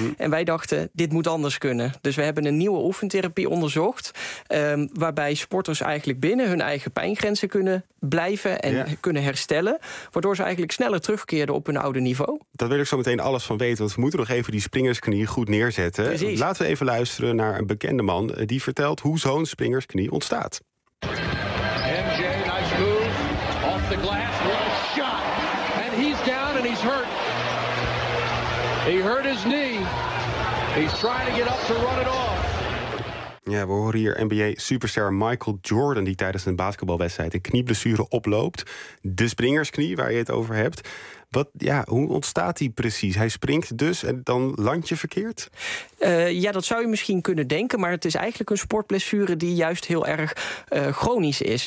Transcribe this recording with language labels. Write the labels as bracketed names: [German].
[Dutch] En wij dachten, dit moet anders kunnen. Dus we hebben een nieuwe oefentherapie onderzocht, waarbij sporters eigenlijk binnen hun eigen pijngrenzen kunnen blijven en kunnen herstellen, waardoor ze eigenlijk sneller terugkeerden op hun oude niveau. Dat wil ik zo meteen alles van weten, want we moeten nog even die springersknie goed neerzetten. Precies. Laten we even luisteren naar een bekende man die vertelt hoe zo'n springersknie ontstaat. [English] MJ, nice move. Off the glass, what a shot. And he's down and he's hurt. He hurt his knee. He's trying to get up to run it off. [Dutch] Ja, we horen hier NBA superster Michael Jordan die tijdens een basketbalwedstrijd een knieblessure oploopt. De springersknie waar je het over hebt. Hoe ontstaat die precies? Hij springt dus en dan land je verkeerd? Dat zou je misschien kunnen denken, maar het is eigenlijk een sportblessure die juist heel erg chronisch is.